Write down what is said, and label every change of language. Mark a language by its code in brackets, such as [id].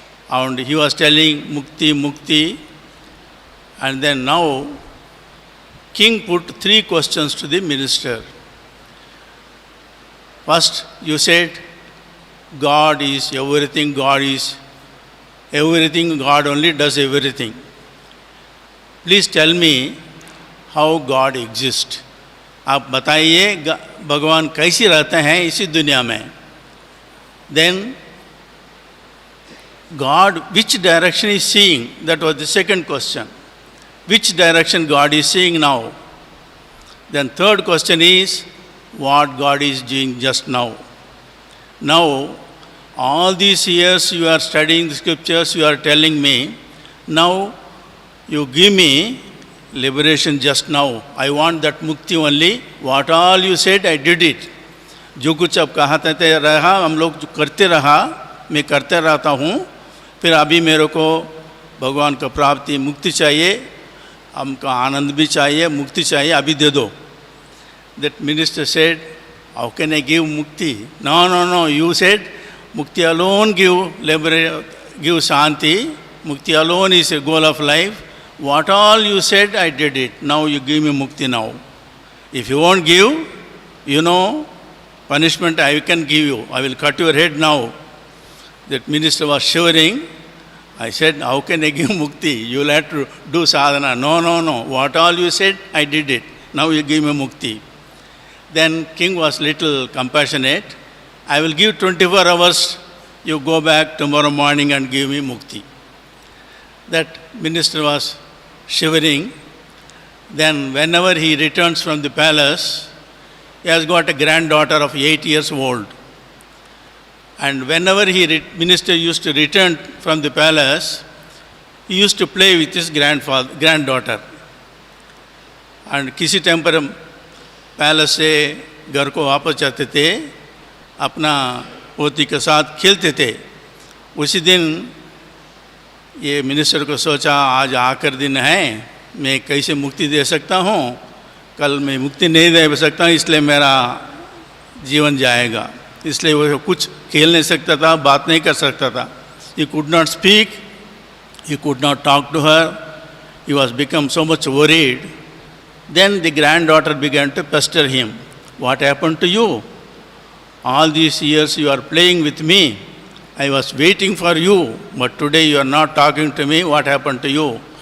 [en] And he was telling mukti, mukti. And then now, king put 3 questions to the minister. First, you said, God is everything, God is everything, God only does everything. Please tell me how God exists. [hi] आप बताइए भगवान कैसे रहते हैं इसी दुनिया में. [en] Then God, which direction is seeing? That was the second question. Which direction God is seeing now? Then third question is, what God is doing just now? Now, all these years you are studying the scriptures, you are telling me, now you give me liberation just now. I want that mukti only. What all you said, I did it. [hi] जो कुछ अब कहते रहा, हम लोग जो करते रहा, मैं करते रहता हूँ. फिर अभी मेरे को भगवान का प्राप्ति मुक्ति चाहिए, हमका आनंद भी चाहिए, मुक्ति चाहिए, अभी दे दो. [en] That minister said, how can I give mukti? No, no, no. You said mukti alone give shanti. Mukti alone is a goal of life. What all you said, I did it. Now you give me mukti now. If you won't give, you know, punishment I can give you. I will cut your head now. That minister was shivering. I said, how can I give mukti? You will have to do sadhana. No, no, no. What all you said, I did it. Now you give me mukti. Then king was little compassionate. I will give 24 hours. You go back tomorrow morning and give me mukti. That minister was shivering. Then whenever he returns from the palace, he has got a granddaughter of 8 years old. And whenever minister used to return from the palace, he used to play with his granddaughter. [hi] And किसी time पर palace से घर को वापस जाते थे, अपना पोती के साथ खेलते थे. उसी दिन ये मिनिस्टर को सोचा, आज आखिर दिन है, मैं कैसे मुक्ति दे सकता हूँ, कल मैं मुक्ति नहीं दे सकता, इसलिए मेरा जीवन जाएगा. इसलिए वो कुछ खेल नहीं सकता था, बात नहीं कर सकता था. [en] He could not speak, he could not talk to her, he was become so much worried. Then the granddaughter began to pester him. What happened to you? All these years you are playing with me. I was waiting for you, but today you are not talking to me. What happened to you?